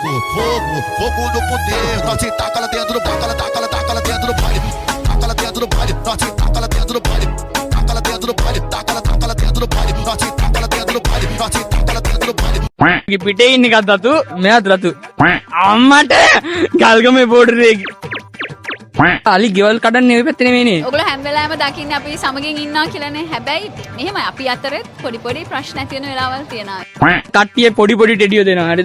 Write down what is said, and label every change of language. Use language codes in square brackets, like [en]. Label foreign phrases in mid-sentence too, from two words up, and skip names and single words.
[pt] fogo no poder. Nós taca lá dentro, taca lá dentro do baile. Taca lá dentro do baile, nós taca lá dentro do baile. Taca lá dentro do baile, taca lá dentro do baile. Nós taca lá dentro do baile, nós taca lá dentro do baile. [si] පිටේ ඉන්න එකත් රතු මෙයාත් රතු අම්මට ගල්ගමේ බෝඩරේ අලි ගෙවල් කඩන්නේ ඔය පැත්තේ නෙමෙයිනේ. ඔයගොල්ලෝ හැම වෙලාවෙම දකින්නේ අපි සමගින් ඉන්නවා කියලානේ. හැබැයි මෙහෙම අපි අතරේ පොඩි පොඩි ප්‍රශ්න ඇති වෙන වෙලාවල් තියෙනවා. කට්ටිය පොඩි පොඩි ටෙඩියෝ දෙනවා. හරිද?